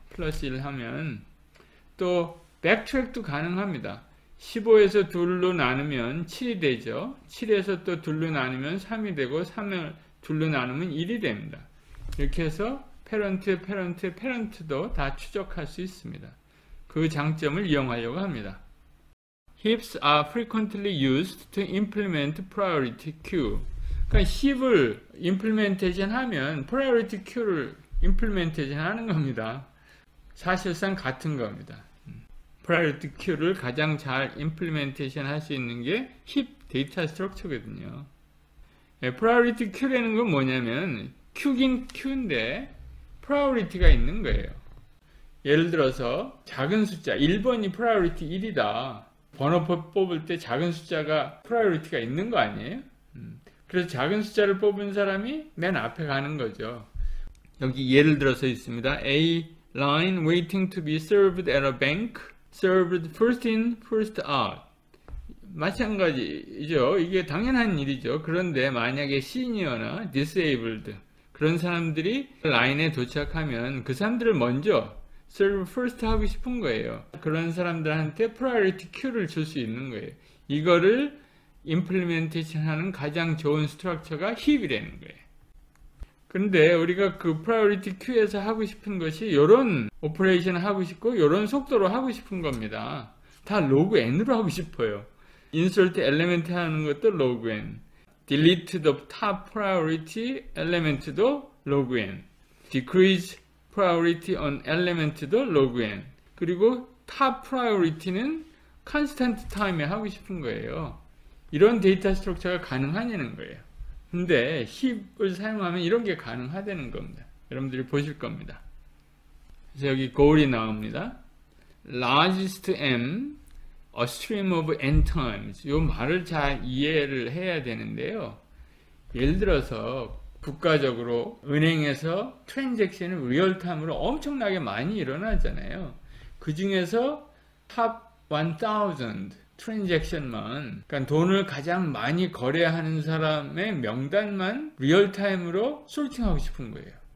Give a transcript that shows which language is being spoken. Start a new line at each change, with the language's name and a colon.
Korean: 플러스 1 하면. 또 백트랙도 가능합니다. 15에서 2로 나누면 7이 되죠. 7에서 또 2로 나누면 3이 되고 3을 2로 나누면 1이 됩니다. 이렇게 해서 페런트도 다 추적할 수 있습니다. 그 장점을 이용하려고 합니다.
English: Heaps are frequently used to implement priority queue.
Korean: 그러니까 힙을 implementation 하면 priority queue를 implementation 하는 겁니다. 사실상 같은 겁니다. priority queue를 가장 잘 implementation 할 수 있는 게 힙 데이터 스트럭처거든요. priority queue라는 건 뭐냐면 queue긴 queue인데 priority가 있는 거예요. 예를 들어서 작은 숫자 1번이 priority 1이다. 번호 뽑을 때 작은 숫자가 priority가 있는 거 아니에요? 그래서 작은 숫자를 뽑은 사람이 맨 앞에 가는 거죠. 여기 예를 들어서 있습니다.
English: A line waiting to be served at a bank served first in first out.
Korean: 마찬가지죠. 이게 당연한 일이죠. 그런데 만약에 시니어나 disabled 그런 사람들이 라인에 도착하면 그 사람들을 먼저 serve first 하고 싶은 거예요. 그런 사람들한테 priority queue를 줄 수 있는 거예요. 이거를 임플리멘테이션 하는 가장 좋은 스트럭처가 힙이라는 거예요. 그런데 우리가 그 프라이오리티 큐에서 하고 싶은 것이 이런 오퍼레이션을 하고 싶고 이런 속도로 하고 싶은 겁니다. 다 로그 n으로 하고 싶어요. insert element 하는 것도 log n,
English: delete the top priority element
Korean: 도 log n, decrease priority on element도 log n, 그리고 top priority는 constant time에 하고 싶은 거예요. 이런 데이터 스트럭처가 가능하냐는 거예요. 근데 힙을 사용하면 이런 게 가능하다는 겁니다. 여러분들이 보실 겁니다. 그래서 여기 goal이 나옵니다.
English: largest m, a stream of n times.
Korean: 이 말을 잘 이해를 해야 되는데요. 예를 들어서 국가적으로 은행에서 트랜잭션이 리얼타임으로 엄청나게 많이 일어나잖아요. 그 중에서 top 1000 트랜잭션만, 그러니까 돈을 가장 많이 거래하는 사람의 명단만 리얼타임으로 소팅하고 싶은 거예요.